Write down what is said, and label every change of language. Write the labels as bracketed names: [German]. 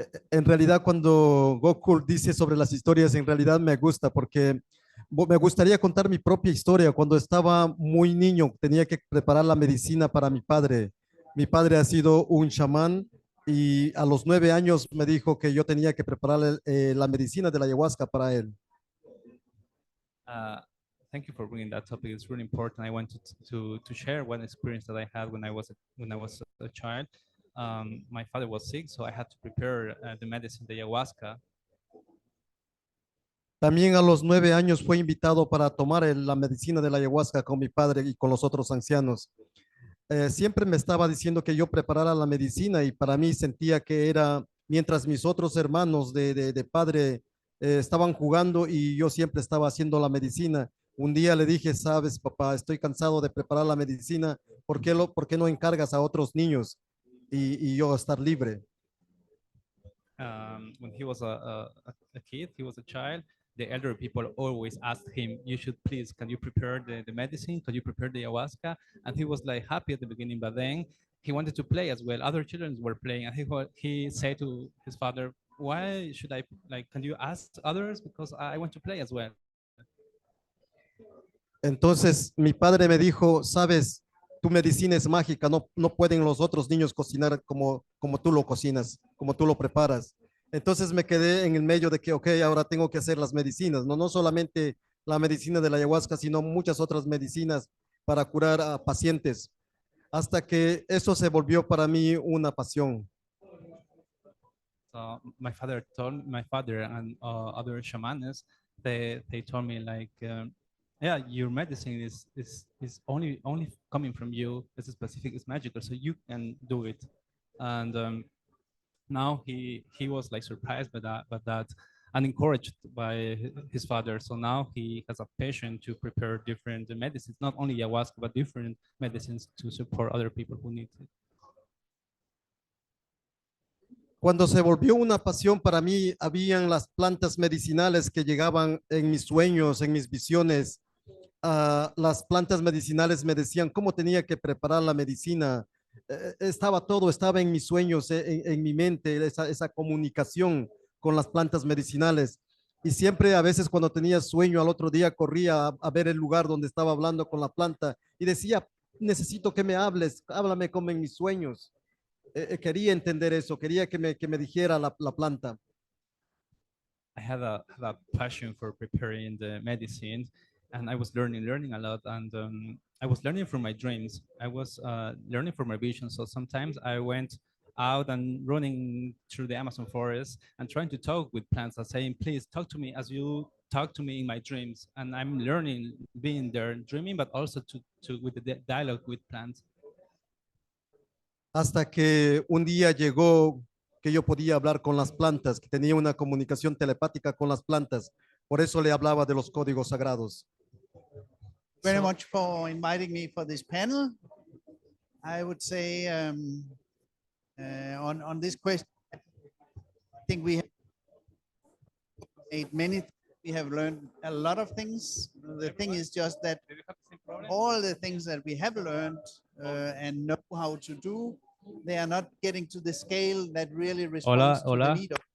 [Spanish] En realidad, cuando Gokul dice sobre las historias, en realidad me gusta porque me gustaría contar mi propia historia. Cuando estaba muy niño, tenía que preparar la medicina para mi padre. Mi padre ha sido un chamán y a los 9 años me dijo que yo tenía que preparar la medicina de la ayahuasca para él. [English] Thank you for bringing that topic. It's really important. I wanted to share one experience that I had when I was a child. My father was sick, so I had to prepare the medicine, the ayahuasca. [Spanish] También a los 9 años fue invitado para tomar la medicina de la ayahuasca con mi padre y con los otros ancianos. Siempre me estaba diciendo que yo preparara la medicina y para mí sentía que era mientras mis otros hermanos de padre estaban jugando y yo siempre estaba haciendo la medicina. Un día le dije, sabes, papá, estoy cansado de preparar la medicina, ¿por qué no encargas a otros niños y yo estar libre? [English] When he was a kid, he was a child, the elder people always asked him, you should please, can you prepare the medicine? Can you prepare the ayahuasca? And he was like happy at the beginning, but then he wanted to play as well. Other children were playing, and he said to his father, why should I, like, can you ask others? Because I want to play as well. [Spanish] Entonces mi padre me dijo, sabes, tu medicina es mágica, no pueden los otros niños cocinar como tú lo cocinas, como tú lo preparas. Entonces me quedé en el medio de que, ok, ahora tengo que hacer las medicinas, no solamente la medicina de la ayahuasca, sino muchas otras medicinas para curar a pacientes, hasta que eso se volvió para mí una pasión. [English] So my father and other shamans, they told me like, yeah, your medicine is only coming from you. It's specific, it's magical, so you can do it. And now he was like surprised by that and encouraged by his father. So now he has a passion to prepare different medicines, not only ayahuasca, but different medicines to support other people who need it. [Spanish] Cuando se volvió una pasión para mí, habían las plantas medicinales que llegaban en mis sueños, en mis visiones. Las plantas medicinales me decían cómo tenía que preparar la medicina. Estaba en mis sueños, en mi mente, esa comunicación con las plantas medicinales. Y siempre, a veces, cuando tenía sueño, al otro día corría a ver el lugar donde estaba hablando con la planta y decía, necesito que me hables, háblame como en mis sueños. Quería entender eso, quería que me dijera la planta. [English] I had a passion for preparing the medicines, and I was learning a lot, and I was learning from my dreams. I was learning from my vision. So sometimes I went out and running through the Amazon forest and trying to talk with plants and saying, please talk to me as you talk to me in my dreams. And I'm learning being there, dreaming, but also to with the dialogue with plants. [Spanish] Hasta que un día llegó que yo podía hablar con las plantas, que tenía una comunicación telepática con las plantas. Por eso le hablaba de los códigos sagrados. [English] Very much for inviting me for this panel. I would say on this question, I think we have made many. We have learned a lot of things. The thing is just that all the things that we have learned and know how to do, they are not getting to the scale that really responds to the need of.